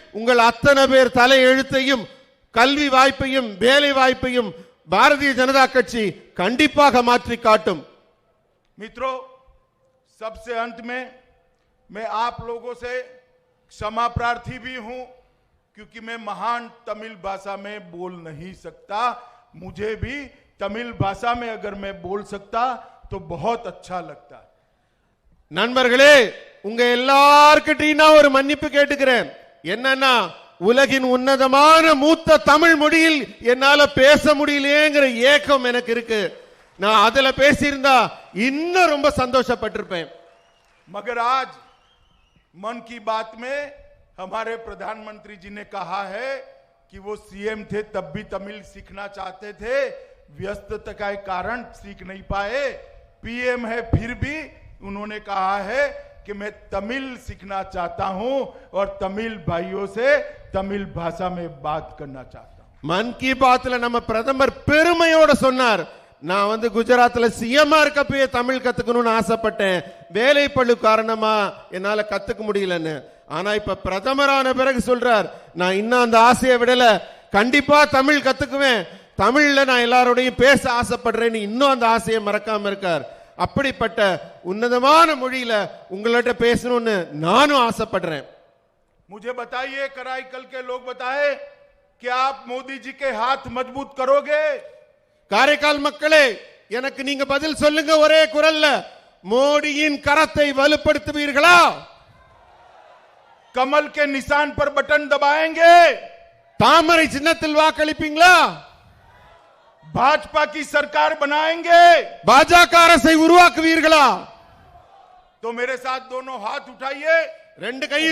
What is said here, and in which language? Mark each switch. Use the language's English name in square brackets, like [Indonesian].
[Tamil] உங்கள் அத்தனை பேர் தலை எழுத்தையும் கல்வி வாய்ப்பையும் வேலை வாய்ப்பையும் பாரதிய ஜனதா கட்சி கண்டிப்பாக மாற்றி காட்டும். [Hindi] मित्रों, सबसे अंत में मैं आप लोगों से क्षमा प्रार्थी भी हूं क्योंकि मैं महान तमिल भाषा में बोल नहीं सकता। मुझे भी तमिल भाषा में अगर मैं बोल सकता तो बहुत अच्छा लगता। [Tamil] நண்பர்களே, உங்க எல்லார்கிட்டயும் நான் ஒரு மன்னிப்பு கேட்டுக்கிறேன். என்னன்னா, உலகின் உன்னதமான மூத்த தமிழ் மொழியில் என்னால பேச முடியலையேங்கிற ஏக்கம் எனக்கு இருக்கு. நான் அதுல பேசியிருந்தா இன்னும் ரொம்ப சந்தோஷப்பட்டிருப்பேன். [Hindi] मगर आज मन की बात में हमारे प्रधानमंत्री जी ने कहा है कि वो सीएम थे तब भी तमिल सीखना चाहते थे, व्यस्तता के कारण सीख नहीं पाए। पीएम है फिर भी उन्होंने कहा है कि मैं तमिल सीखना चाहता हूं और तमिल भाइयों से तमिल भाषा में बात करना चाहता हूं. [Tamil] மன் கி பாத்ல நம்ம பிரதமர் பெருமையோட சொன்னார், நான் வந்து குஜராத்ல சிஎம்ஆ இருக்கப்பயே தமிழ் கத்துக்கணும்னு ஆசைப்பட்டேன், வேலைப்பளு காரணமா என்னால கத்துக்க முடியலன்னு. ஆனா இப்ப பிரதமரான பிறகு சொல்றார், நான் இன்னும் அந்த ஆசையை விடல, கண்டிப்பா தமிழ் கத்துக்குவேன், தமிழ்ல நான் எல்லாரோடையும் பேச ஆசைப்படுறேன்னு இன்னும் அந்த ஆசையை மறக்காம இருக்கார். அப்படிப்பட்ட உன்னதமான மொழியில உங்கள்ட்ட பேசணும்னு நானும் ஆசைப்படுறேன். [Hindi] मुझे बताइए, कराईकल के लोग बताए कि आप मोदी जी के हाथ मजबूत करोगे? [Tamil] காரைக்கால் மக்களே, எனக்கு நீங்க பதில் சொல்லுங்க ஒரே குரல்ல, மோடியின் கரத்தை வலுப்படுத்துவீர்களா? [Hindi] कमल के निशान पर बटन दबाएंगे? [Tamil] தாமரை சின்னத்தில் வாக்களிப்பீங்களா? [Hindi] भाजपा की सरकार बनाएंगे? [Tamil] பாஜக அரசை உருவாக்குவீர்களா? [Hindi] तो मेरे साथ दोनों हाथ उठाइए, [Tamil] ரெண்டு கையை